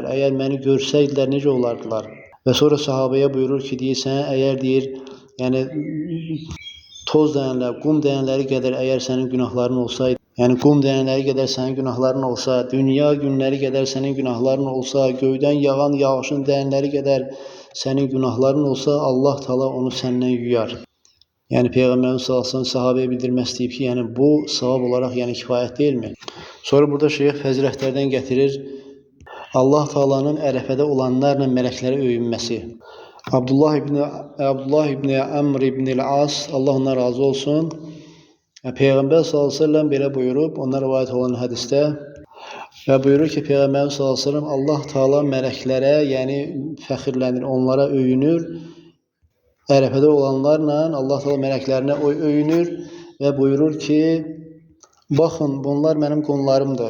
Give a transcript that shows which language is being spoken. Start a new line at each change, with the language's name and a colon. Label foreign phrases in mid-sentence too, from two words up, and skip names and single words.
Azerbaijani: Əgər məni görsəydilər, necə olardılar? Və sonra sahabəyə buyurur ki, deyirsən, əgər deyir, yəni toz dəyənlər, qum dəyənləri qədər əgər sənin günahların olsaydı, yəni qum dəyənləri qədər sənin günahların olsa, dünya günləri qədər sənin günahların olsa, göydən yağan yağışın dəyənləri qədər sənin günahların olsa, Allah Taala onu səndən yuyar. Yəni Peyğəmbərimiz
Arabic: صلى الله عليه وسلم
Azerbaijani: sahabəyə bildirmək istəyib ki, yəni bu savab olaraq yəni kifayət deyilmi? Sonra burada şeyx fəzilətlərdən gətirir. Allah Taala'nın ərəfədə olanlarla mələklərə öyünməsi. Abdullah ibn Amr ibn al-As, Allah ondan razı olsun. Peyğəmbər
Arabic: صلى الله عليه وسلم
Azerbaijani: belə buyurub, ondan rivayət olan hədisdə və buyurur ki, Peyğəmbər
Arabic: صلى الله عليه وسلم
Azerbaijani: Allah Taala mələklərə, yəni fəxirlənir, onlara öyünür. Ərəfədə olanlarla Allah Taala mələklərinə öyünür və buyurur ki, baxın, bunlar mənim qullarımdır.